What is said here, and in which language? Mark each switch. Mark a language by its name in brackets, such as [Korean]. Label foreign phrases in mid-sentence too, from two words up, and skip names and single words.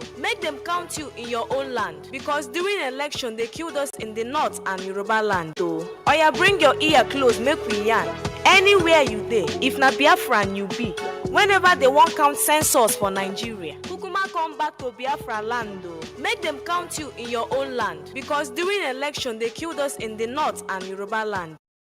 [Nigerian Pidgin] Make them count you in your own land, because during election they killed us in the north and Yoruba land o. Oya bring your ear close make we yarn. Anywhere you dey, if na Biafran you be, whenever they wan count census for Nigeria, kukuma come back to Biafra land o. Make them count you in your own land, because during election they killed us in the north and Yoruba land.